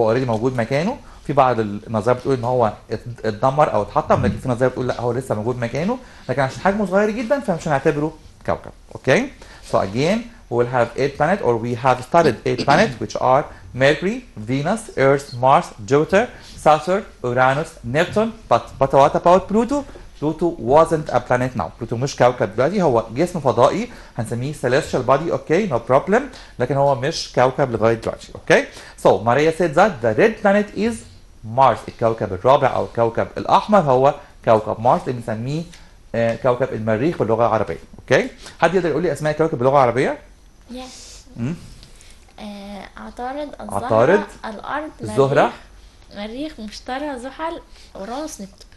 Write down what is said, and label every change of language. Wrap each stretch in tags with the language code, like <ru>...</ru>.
<ar>هو اوريدي موجود مكانه. في بعض النظريات بتقول ان هو اتدمر او اتحطم لكن في نظريه بتقول لا هو لسه موجود مكانه لكن عشان حجمه صغير جدا فمش هنعتبره كوكب. Okay?</ar> <en>So again we will have 8 planets or we have studied 8 planets which are Mercury, Venus, Earth, Mars, Jupiter, Saturn, Uranus, Neptune. But what about Pluto? Pluto wasn't a planet now.</en> <ar>Pluto مش كوكب دلوقتي هو جسم فضائي هنسميه</ar> <en>celestial body. Okay, no problem.</en> <ar>لكن هو مش كوكب لغاية دلوقتي. Okay.</ar> <en>So Maria said that the red planet is Mars.</en> <ar>الكوكب الرابع أو الكوكب الأحمر هو كوكب مارس اللي بنسميه كوكب المريخ باللغة العربية.</ar> <en>Okay.</en> <ar>حد يقدر يقول لي أسماء كوكب باللغة العربية؟</ar> <en>Yes. مم.</en> <ar>عطارد، الزهرة، عطارد، الأرض، الزهرة، مريخ، مشتري، زحل، أورانوس، نبتون.</ar>